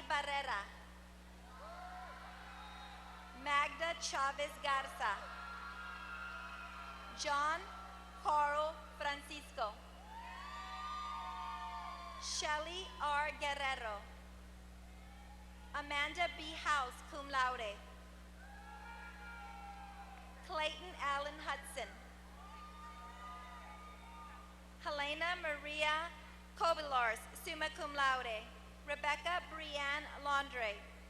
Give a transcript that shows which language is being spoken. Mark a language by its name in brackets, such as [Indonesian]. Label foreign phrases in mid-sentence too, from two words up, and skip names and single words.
[English] Barrera, Magda Chavez Garza, John Carl Francisco, Shelly R. Guerrero, Amanda B. House, [Latin] cum laude, [English] Clayton Allen Hudson, Helena Maria Kobilars, [Latin] summa cum laude, [English] Rebecca Brianne Lundy,